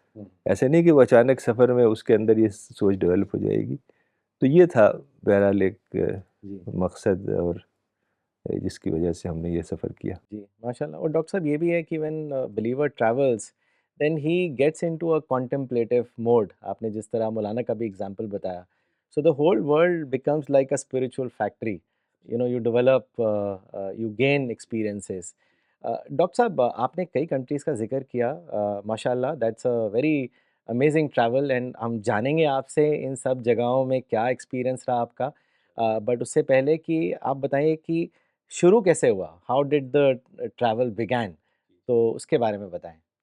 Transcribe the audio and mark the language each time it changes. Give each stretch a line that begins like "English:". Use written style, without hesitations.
Urdu: ایسے نہیں کہ وہ اچانک سفر میں اس کے اندر یہ سوچ ڈیولپ ہو جائے گی. تو یہ تھا بہرحال ایک جی مقصد اور جس کی وجہ سے ہم نے یہ سفر کیا. جی ماشاء اللہ. اور ڈاکٹر صاحب یہ بھی ہے کہ
English: When believer travels then he gets into a contemplative mode.
Urdu: آپ نے جس طرح مولانا کا بھی اگزامپل بتایا,
English: So the whole world becomes like a spiritual factory. You develop, you gain experiences.
Urdu: Doctor صاحب آپ نے کئی کنٹریز کا ذکر کیا, ماشاء اللہ
English: that's a very amazing travel,
Urdu: and ہم جانیں گے آپ سے ان سب جگہوں میں کیا ایکسپیرئنس رہا آپ کا. بٹ اس سے پہلے کہ آپ بتائیے کہ شروع کیسے ہوا,
English: how did the travel begin,
Urdu: تو اس کے بارے میں بتائیں.